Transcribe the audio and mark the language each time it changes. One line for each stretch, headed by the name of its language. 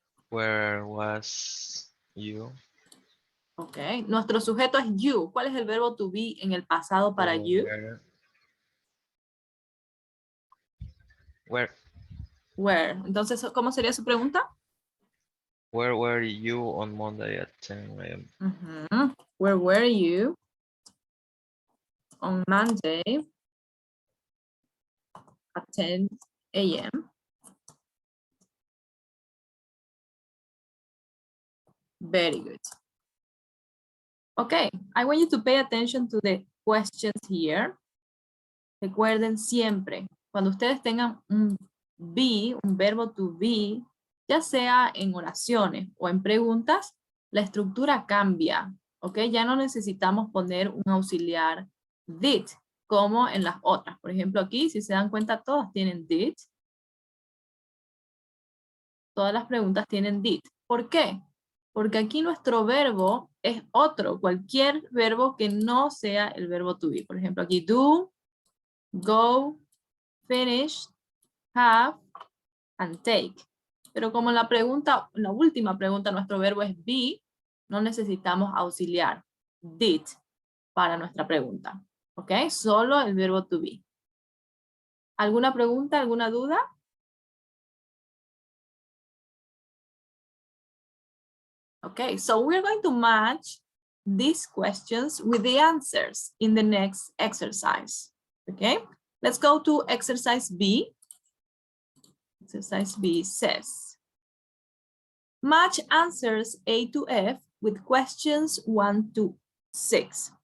English: Where was you?
Spanish: Okay. Nuestro sujeto es you. ¿Cuál es el verbo to be en el pasado para you?
English: Where? Where.
Spanish: Entonces, ¿cómo sería su pregunta?
English: Where were you on Monday at 10 a.m.? Where were you on Monday at 10 a.m.? Very good. Okay, I want you to pay attention to the questions here.
Spanish: Recuerden siempre, cuando ustedes tengan un be, un verbo to be, ya sea en oraciones o en preguntas, la estructura cambia, ¿ok? Ya no necesitamos poner un auxiliar did, como en las otras. Por ejemplo, aquí, si se dan cuenta, todas tienen did. Todas las preguntas tienen did. ¿Por qué? Porque aquí nuestro verbo es otro, cualquier verbo que no sea el verbo to be. Por ejemplo, aquí do, go, finish, have, and take. Pero como la pregunta, la última pregunta, nuestro verbo es be, no necesitamos auxiliar did para nuestra pregunta. ¿Ok? Solo el verbo to be. ¿Alguna pregunta, alguna duda?
English: Okay, so we're going to match these questions with the answers in the next exercise. Okay, let's go to exercise B. Exercise B says, match answers A to F with questions 1 to 6.